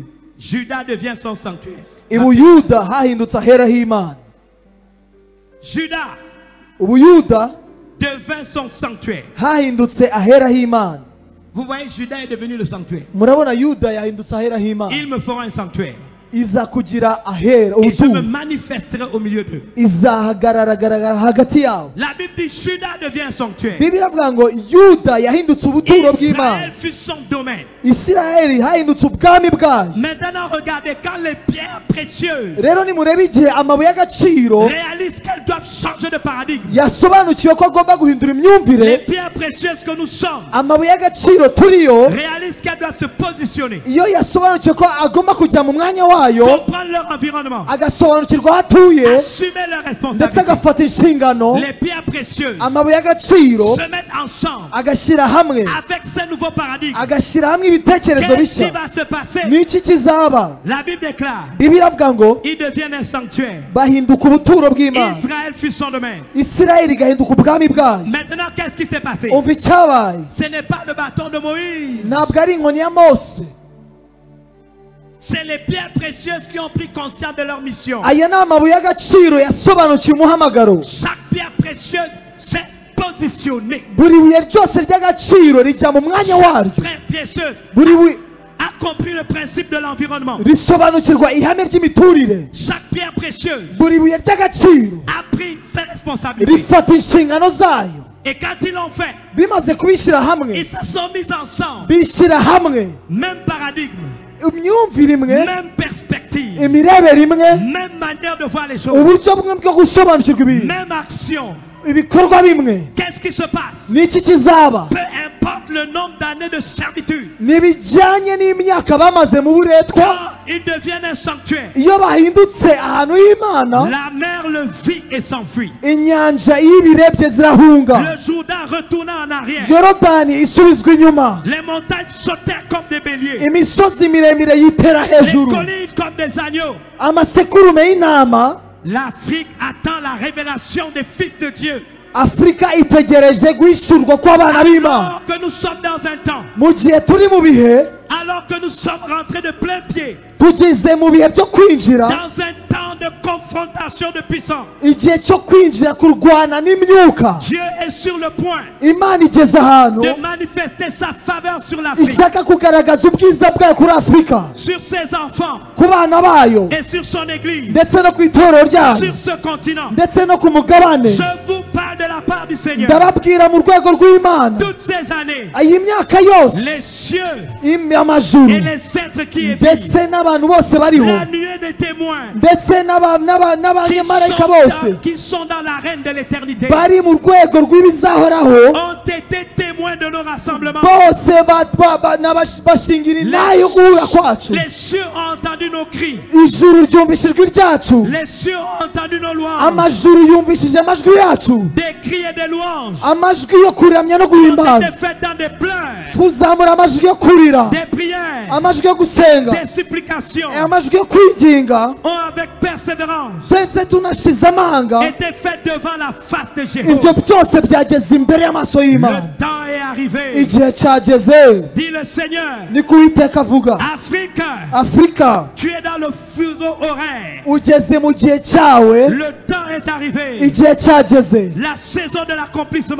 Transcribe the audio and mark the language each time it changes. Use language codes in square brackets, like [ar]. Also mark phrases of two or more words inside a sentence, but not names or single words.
[fr] Juda devient son sanctuaire. [rw] ubuyuda hahindutse ahera h'Imana [fr] Juda [rw] ubuyuda [fr] devint son sanctuaire. [rw] hahindutse ahera h'Imana [fr] Vous voyez, Juda est devenu le sanctuaire. [rw] murabona yuda yahindutse ahera h'Imana [fr] Ils me feront un sanctuaire. [rw] iza kugira ahera [fr] Et je me [rw] ubutunzi [fr] manifesterai au milieu d'eux. [rw] izahagarara hagati yabo [fr] La Bible dit Juda devient un sanctuaire. [rw] bibiliya iravuga ngo yuda yahindutse ubuturo bw'Imana [fr] Israël fut son domaine. [rw] isirayeli hahindutse ubwami bwayo [fr] Maintenant, regardez, quand les pierres précieuses [rw] rero nimurebe igihe amabuye y'agaciro [fr] réalisent qu'elles doivent changer de paradigme, [rw] yasobanukiwe ko agomba guhindura [fr] les [rw] imyumvire [fr] pierres précieuses que nous sommes [rw] amabuye y'agaciro turiyo [fr] réalisent qu'elles doivent se positionner [rw] iyo yasobanukiwe ko agomba kujya mu mwanya wayo [fr] comprendre leur environnement, [rw] agasobanukirwa aho atuye [fr] assumer leurs [rw] ndetse [fr] responsabilités. [rw] agafata inshingano [fr] Les pierres précieuses [rw] amabuye y'agaciro [fr] se mettent ensemble [rw] agashyira hamwe [fr] avec ces nouveaux paradigmes. [rw] agashyira hamwe ibitekerezo [fr] Qu'est-ce qui [rw] bishya [fr] va se passer? [rw] n'iki kizaba [fr] La Bible déclare, [rw] bibiliya iravuga ngo [fr] ils deviennent un sanctuaire. [rw] bahinduka ubuturo bw'Imana [fr] Israël fut son domaine. [rw] isirayeli igahinduka ubwami bwayo [fr] Maintenant, qu'est-ce qui s'est passé? [rw] umva icyabaye [fr] Ce n'est pas le bâton de Moïse. [rw] ntabwo ari inkoni ya mose [fr] C'est les pierres précieuses qui ont pris conscience de leur mission. [rw] aya ni amabuye y'agaciro yasobanukiwe umuhamagaro [fr] Chaque pierre précieuse s'est positionnée. [rw] buri buye ryose ry'agaciro rijya mu mwanya waryo [fr] Très précieuse. [rw] buri buye [fr] A compris le principe de l'environnement. [rw] risobanukirwa ihame ry'imiturire [fr] Chaque pierre précieuse [rw] buri buye ry'agaciro [fr] a pris ses responsabilités. [rw] rifata inshingano zayo [fr] Et quand ils l'ont fait, [rw] bimaze kubishyira hamwe [fr] ils se sont mis ensemble. [rw] bishyira hamwe [fr] Même paradigme, [rw] imyumvire imwe [fr] même perspective, [rw] imirebere imwe [fr] même manière de voir les choses, [rw] uburyo bumwe bwo gusobanukirwa ibintu [fr] même action. [rw] ibikorwa bimwe [fr] Qu'est-ce qui se passe? [rw] n'iki kizaba [fr] Peu importe le nombre d'années de servitude, [rw] ntibijyanye n'imyaka bamaze mu buretwa [fr] quand ils deviennent un sanctuaire, [rw] iyo bahindutse ahantu h'Imana [fr] la mer le vit et s'enfuit. [rw] inyanja iyo ibirebye zirahunga [fr] Le Jourdain retourna en arrière. [rw] yorodani isubizwa inyuma [fr] Les montagnes sautèrent comme des béliers. [rw] imisozi miremire yitera [fr] Les [rw] hejuru [fr] collines comme des agneaux. [rw] amasekurume y'intama [fr] L'Afrique attend la révélation des fils de Dieu. [rw] afurika itegereje guhishurwa kw'abana b'Imana [fr] Alors que nous sommes dans un temps, [rw] mu gihe turi mu bihe [fr] alors que nous sommes rentrés de plein pied [rw] tugeze mu bihe byo kwinjira [fr] dans un temps de confrontation de puissance, [rw] igihe cyo kwinjira kurwana n'imyuka [fr] Dieu est sur le point [rw] Imana igeze ahantu [fr] de manifester sa faveur sur l'Afrique, [rw] ishaka kugaragaza ubwiza bwayo kuri afurika [fr] sur ses enfants [rw] ku bana bayo [fr] et sur son église, [rw] ndetse no ku itorero ryayo [fr] sur ce continent. [rw] ndetse no ku mugabane [fr] Je vous parle de la part du Seigneur. [rw] ndababwira mu rwego rw'Imana [fr] Toutes ces années, [rw] iyi myaka yose [fr] les cieux [rw] amajuru [fr] et les êtres qui étaient [rw] ndetse n'abantu bose bariho [fr] la nuée des témoins [rw] ndetse n'abanyamarayika bose [fr] qui sont dans l'arène de l'éternité [rw] bari mu rwego rw'ibizahoraho [fr] ont été témoins de nos rassemblements. [rw] bose bashingira inaha yo guhura kwacu [fr] Les cieux ont entendu nos cris. [rw] ijuru ryumvise ijwi ryacu [fr] Les cieux ont entendu nos louanges. [rw] amajuru yumvishije amajwi yacu [fr] Des cris et des louanges [rw] amajwi yo kuramya no [fr] ont été [rw] guhimbaza [fr] faits dans des pleurs, [rw] tuzamura amajwi yo kurira [fr] des prières, [rw] amajwi yo gusenga [fr] des supplications [rw] amajwi yo kwinginga [fr] ont avec persévérance [rw] ndetse tunashize amanga [fr] été faits devant la face de [rw] ibyo [fr] Jéhovah. [rw] byose byageze imbere y'amaso y'Imana [fr] Le temps est arrivé, [rw] igihe cyageze [fr] dit le Seigneur. [rw] ni ku Uwiteka avuga [fr] Afrique, [rw] afurika [fr] tu es dans le fuseau horaire. [rw] ugeze mu gihe cyawe [fr] Le temps est arrivé. [rw] igihe cyageze [fr] La saison de l'accomplissement.